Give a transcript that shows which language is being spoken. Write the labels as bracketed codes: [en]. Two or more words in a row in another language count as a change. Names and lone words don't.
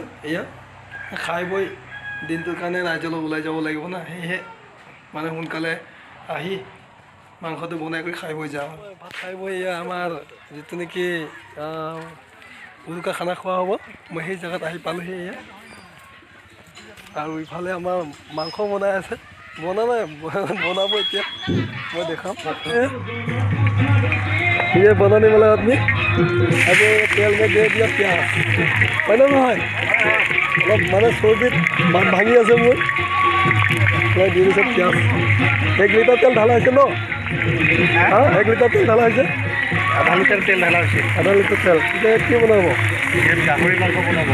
[as] এয়া খাই বৈ দিনটোৰ কাৰণে ৰাইজৰ লগত ওলাই যাব লাগিব না, সেয়েহে মানে সোনকালে আহি মাংসটো বনাই কৰি খাই বৈ যাওঁ। ভাত খাই বৈ এয়া আমাৰ যিটো নেকি উৰুকা খানা খোৱা হ'ব, মই সেই জেগাত আহি পালোহি। এয়া আৰু ইফালে আমাৰ মাংস বনাই আছে, বনাব এতিয়া মই দেখাম। [hi] ये बनाने वाला आदमी अभी तेल में दे दिया प्याज, पहले [as] নহয় অলপ মানে চৰ্বিত ভাঙি আছে মোৰ দি দিছে পিঁয়াজ। 1 লিটাৰ তেল ঢালা হৈছে ন? 1 লিটাৰ তেল ঢালা হৈছে, 1/2 লিটাৰ তেল ঢালা হৈছে। 1/2 লিটাৰ তেল। এতিয়া কি বনাব? গাহৰি মাংস বনাব।